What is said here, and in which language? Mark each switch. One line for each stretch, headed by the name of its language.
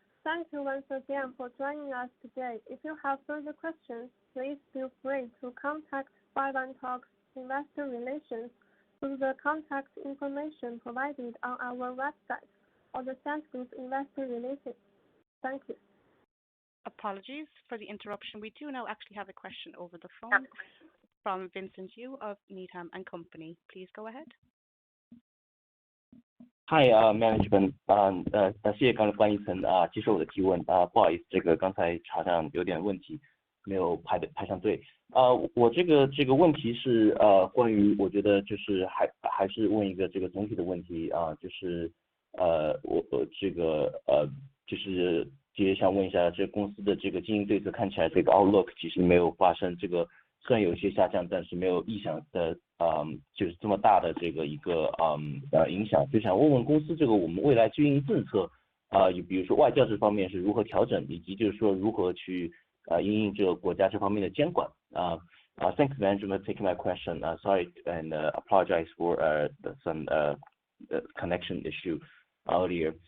English: Thank you once again for joining us today. If you have further questions, please feel free to contact 51Talk's Investor Relations through the contact information provided on our website or the Sense Group Investor Relations. Thank you. Apologies for the interruption. We do now actually have a question over the phone from Vincent Yu of Needham & Company. Please go ahead. Hi, management.
Chinese: 谢谢刚才关一层接受我的提问不好意思，这个刚才好像有点问题，没有排上队。我这个问题是关于我觉得就是还是问一个这个总体的问题就是我这个就是也想问一下，这公司的这个经营对策看起来这个 outlook 其实没有发生这个，虽然有一些下降，但是没有意想的就是这么大的这个一个影响，就想问问公司这个我们未来经营政策比如说外教这方面是如何调整，以及就是说如何去因应这个国家这方面的监管
English: Thanks management for taking my question. Sorry and apologize for some connection issue earlier.